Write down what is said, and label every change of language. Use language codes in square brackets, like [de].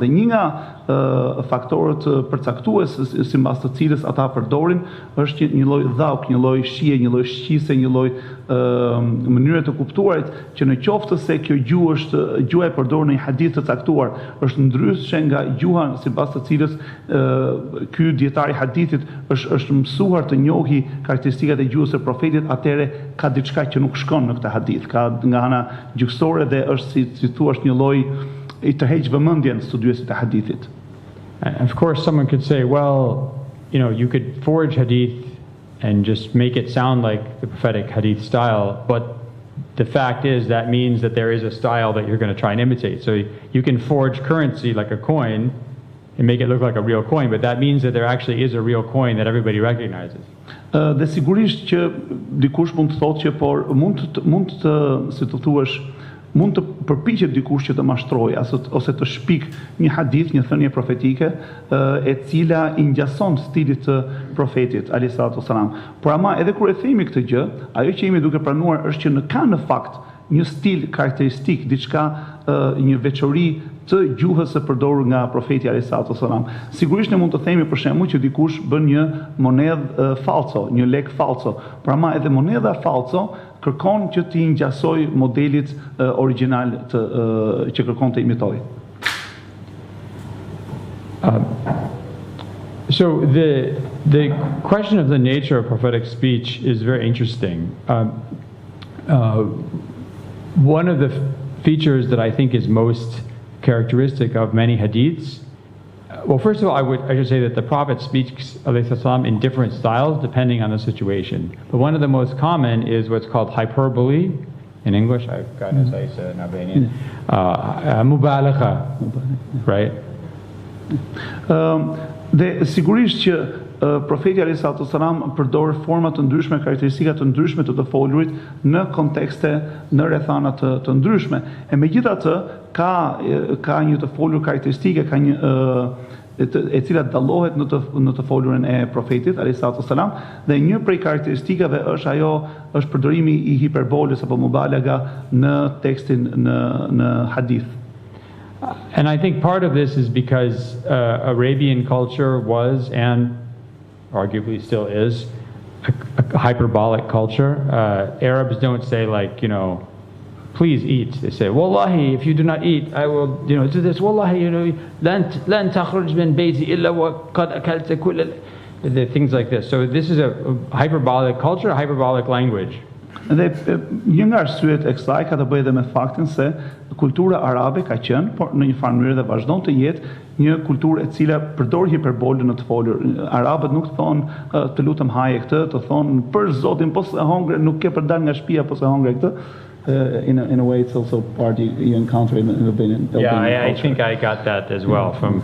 [sq] Dhe një nga faktorët përcaktues sipas të cilës ata përdorin është një lloj dhauk, një lloj shije, një lloj shqise, një lloj mënyre të kuptuarit që në qoftë se kjo gjuha e përdorur në një hadith të caktuar është ndryshe nga gjuha sipas të cilës ky dietar i hadithit është mësuar të njohë karakteristikat e gjuhës së profetit, atëherë ka diçka që nuk shkon në këtë hadith, ka nga ana gjykësore dhe është si thua një lloj I tërheq vëmendjen studiuesit të hadithit. [en] Of course, someone could say, well, you could forge hadith and just make it sound like the prophetic hadith style, but the fact is that means that there is a style that you're going to try and imitate. So you can forge currency like a coin and make it look like a real coin, but that means that there actually is a real coin that everybody recognizes. [sq] Dhe sigurisht që dikush mund të thotë që por mund të si të thuash mund të përpiqet dikush që të mashtrojë ose të shpik një hadith, një thënie profetike e cila I ngjason stilit të profetit alayhi salatu wasalam. Por ama edhe kur e themi këtë gjë, ajo që jemi duke pranuar është që ka në fakt një stil karakteristik, diçka një veçori të gjuhës së përdorur nga profeti alayhi salatu wasalam. Sigurisht ne mund të themi për shembull që dikush bën një monedhë falso, një lek falso, por ama edhe monedha falso kërkon që t'i ngjasoj modelit original që kërkon të imitoj. [en] So the question of the nature of prophetic speech is very interesting. One of the features that I think is most characteristic of many hadiths, well, first of all, I should say that the Prophet speaks in different styles depending on the situation. But one of the most common is what's called hyperbole. In English, I've gotten as I said in Albanian. Mubalagha, right? [sq] Dhe sigurisht që profeti alayhi salatu wasalam përdor forma të ndryshme, karakteristika të ndryshme të folurit në kontekste, në rrethana të ndryshme. E megjithatë ka një të folur karakteristike, ka një e cila dallohet në të folurën e profetit alayhi salatu wasalam, dhe një prej karakteristikave është përdorimi I hiperbolës apo mubalagha në tekstin në hadith. [en] And I think part of this is because Arabian culture was and arguably still is a hyperbolic culture. Arabs don't say please eat. They say, Wallahi, if you do not eat, I will, do this. [ar] Wallahi, lan takhruj min bayti illa wa qad akalta kull [en] things like this. So this is a hyperbolic culture, a hyperbolic language. [sq] Dhe një nga arsyet e kësaj ka të bëjë edhe me faktin se kultura arabe ka qenë, por në një farë mënyrë dhe vazhdon të jetë një kulturë e cila përdor hiperbolën në të folur. Arabët nuk thonë të lutem haje këtë, të thonë për Zotin po se hongre, nuk ke për dal nga shtëpia po se hongre këtë. [en] In a way, it's also part you encounter in Albanian culture. I think I got that as well.